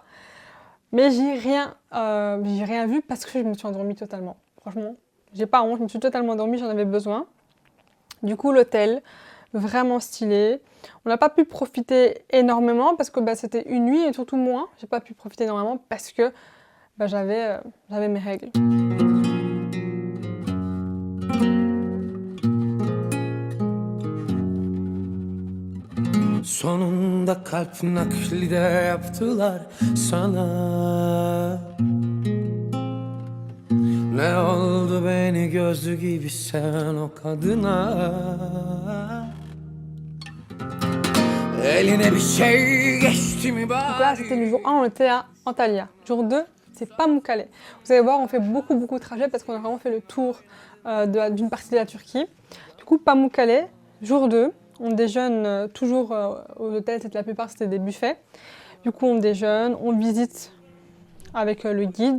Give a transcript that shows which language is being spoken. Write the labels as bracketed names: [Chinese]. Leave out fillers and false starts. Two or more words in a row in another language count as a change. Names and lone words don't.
[French] Mais j'ai rien vu parce que je me suis endormie totalement, franchement. J'ai pas honte, je me suis totalement endormie, j'en avais besoin. Du coup, l'hôtel, vraiment stylé. On n'a pas pu profiter énormément parce que c'était une nuit et surtout moi, j'ai pas pu profiter énormément parce que j'avais mes règles. [Turkish] Sonunda kalp nakli de yaptılar sana. Ne oldu beni gözlü gibi seven o kadına? Eline bir şey geçti mi bari? [French] Donc là, c'était le jour 1, on était à Antalya. Jour 2, c'est Pamukkale. Vous allez voir, on fait beaucoup de trajets parce qu'on a vraiment fait le tour d'une partie de la Turquie. Du coup, Pamukkale, jour 2, on déjeune toujours aux hôtels, la plupart c'était des buffets. Du coup, on déjeune, on visite avec le guide.